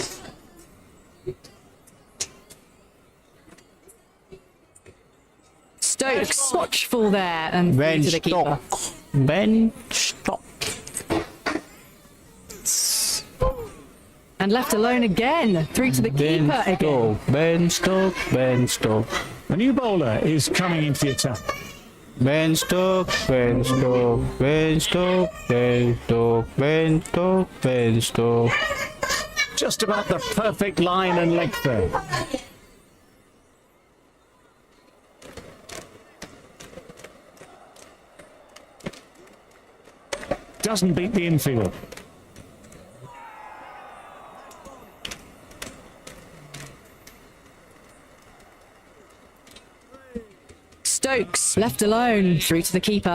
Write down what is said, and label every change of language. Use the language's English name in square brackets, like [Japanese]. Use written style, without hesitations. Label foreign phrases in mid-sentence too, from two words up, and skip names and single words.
[English] Stokes watchful there and through बेन to the keeper. स्टोक, बेन स्टोक। And left alone again, through to the बेन keeper again. स्टोक, बेन स्टोक, बेन स्टोक। The new bowler is coming into the attack. बेन स्टोक, बेन स्टोक, बेन स्टोक, बेन स्टोक, बेन स्टोक, बेन स्टोक। Just about the perfect line and length there. Doesn't beat the infield. Stokes left alone, through to the keeper.